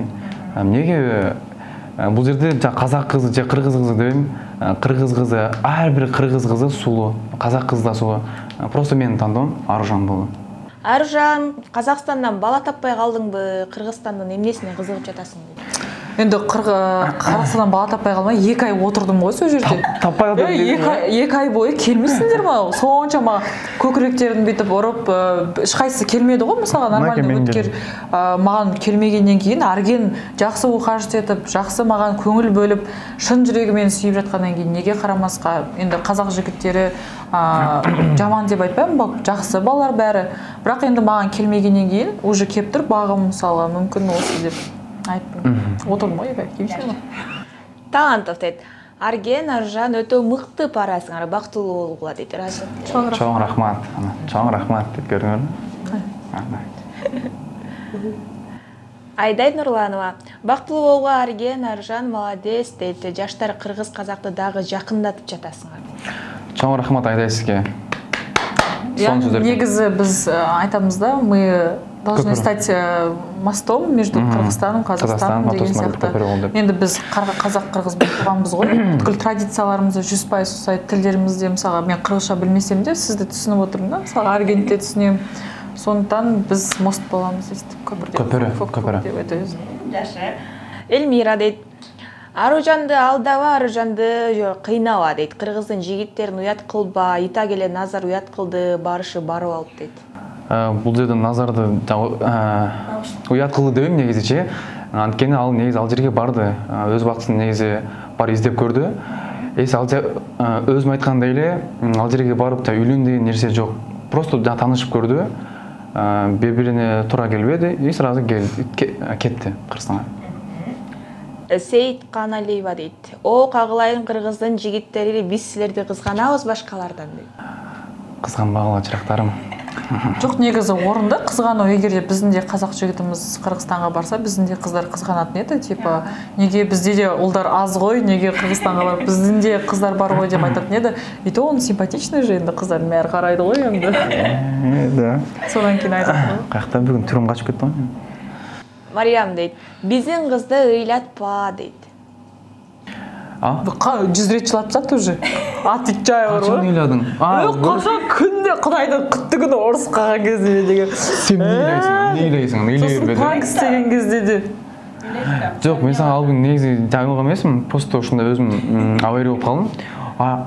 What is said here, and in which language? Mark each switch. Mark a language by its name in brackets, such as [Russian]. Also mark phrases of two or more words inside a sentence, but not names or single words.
[Kyrgyz] Эмнеге бул жерде казак кызы же кыргыз кызы дебейм, кыргыз кызы, ар бир кыргыз кызы сулуу, казак кызы да сулуу. Просто менин тандоом Аружан болду. Аружан, Казакстандан бала таппай калдыңбы, Кыргызстандын эмнесине кызыгып жатасың? [Kazakh] Енді Қазақстаннан бала таппай қалмай 2 ай отырдым ғой сол жерде. Таппай қалдым дейсің ба? 2 ай бойы келмейсіңдер ма? Соншама көкіректерін бүйтіп ұрып, ешқайсысы келмеді ғой, мысалға нормальный өткер. Маған келмегеннен кейін Арген жақсы ухаживать етіп, жақсы маған көңіл бөліп, шын жүрегімен сүйіп жатқаннан кейін неге қарамасқа? Енді қазақ жігіттері жаман деп айтпаймын, жақсы балалар бәрі. Бірақ енді маған келмегеннен кейін уже кеп тұр бағым мысалға мүмкін осы деп айттым. Отырдым ғой, кемші ма? [Kyrgyz] Талантов дейт. Арген, Аржан өтө мыкты парасыңар, бактылуу болгула дейт. Чоң рахмат. Чоң рахмат деп көрдүңөрбү? Айдай Нурланова, бактылуу болгула Арген, Аржан молодец дейт. Жаштар кыргыз казакты дагы жакындатып жатасыңар. Чоң рахмат Айдай сизге. [Kazakh] Негізі біз айтамыз да, [Russian] мы должны стать мостом между Кыргызстаном, Казахстаном [Kazakh] деген сияқты. Енді біз қазақ-қырғыз болғанбыз ғой. Бүткіл традицияларымызды 100% ұсайды, тілдерімізде, мысалға мен қырғызша білмесем де, сізді түсініп отырмын да, мысалға Аргентте түсінемін. Сондықтан біз мост боламыз естіп, көпірі деп өтеміз. [Kyrgyz] Жашы. Эльмира дейт. Аружанды алдаба, Аружанды кыйнава дейт. Кыргыздын жигиттерин уят кылба, ита келе Назар уят кылды, барышы барып алып дейт. Бул жерде Назарды уят кылды дебейм негизичи. Анткени ал негизи ал жерге барды. Өз бактысын негизи бар издеп көрдү. Өзүм айткандай эле ал жерге барып да үйлөн деген нерсе жок. Просто таанышып көрдү. Бири-бирине туура келбеди [Russian] и сразу [Kyrgyz] кетти Кыргызстанга. Сейит Каналиева дейт. О, кагылайын кыргыздын жигиттери, биз силерди кызганабыз башкалардан дейт. Кызганбагыла жырактарым. [Kazakh] Жоқ, негізі орынды қызғану, егерде біздің де қазақ жігітіміз Қырғызстанға барса, біздің де қыздар қызғанатын еді, типа, неге бізде де ұлдар аз ғой, неге Қырғызстанға бар, біздің де қыздар бар ғой деп айтатын еді. [Russian] И то он симпатичный же, [Kazakh] енді қыздар мәрі қарайды ғой енді. Да. Содан кейін айтады ғой. Қаяқта бүгін түрім қашып кетті ғой. [Kyrgyz] Мариям дейт. Биздин кызды ыйлатпа дейт. [Kazakh] Жүз рет жылапсақ уже. Отвечай бар ғой. Қашан үйладың? Қашан күнде Құдайдың құтты күні ұрыс қалған кезде деген. Сен не үйлейсің? Сосын танк істеген кезде де. Жоқ, мен саған алғын негізі жаңылған емеспін. Просто ошында өзім авария болып қалдым.